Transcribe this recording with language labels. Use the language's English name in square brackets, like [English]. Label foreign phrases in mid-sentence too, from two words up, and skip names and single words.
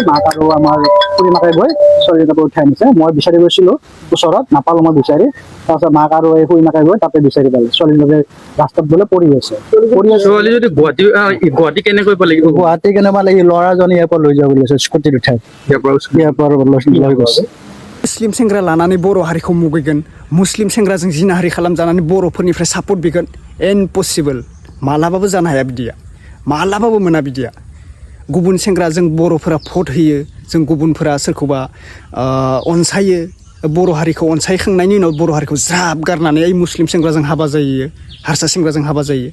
[Assamese] মাক আৰু আমাৰ খুৰী মাকে গৈ ছোৱালীজনীক উঠাই আনিছে। মই বিচাৰি গৈছিলো ওচৰত, নাপালো মই বিচাৰি। তাৰপিছত মাক আৰু এই খুৰী মাকে গৈ তাতে বিচাৰি পালে ছোৱালীজনী ৰাস্তাত বোলে পৰি আছে। ছোৱালী যদি গুৱাহাটী কেনেকৈ পালে? গুৱাহাটী কেনেকুৱা লাগি ল'ৰাজনে ইয়াৰ পৰা লৈ যাব বুলি কৈছে স্কুটিত উঠাই। ইয়াৰ পৰা লৈ গৈছে। [Bodo] मुस्लिम सेंग्रा लानानै बर' हारिखौ मुगैगोन, मुस्लिम सेंग्राजों जिनाहारि खालामजानानै बर'फोरनिफ्राय सापर्ट बिगोन, इम्पसिबल। मालाबाबो जानो हाया बिदिया, मालाबाबो मोना बिदिया। गुबुन सेंग्राजों बर'फोरा भट होयो, जों गुबुनफोरा सोरखौबा अनसायो, बर' हारिखौ अनसायखांनायनि उनाव बर' हारिखौ ज्राब गारनानै ओइ मुस्लिम सेंग्राजों हाबा जायो, हारसा सेंग्राजों हाबा जायो।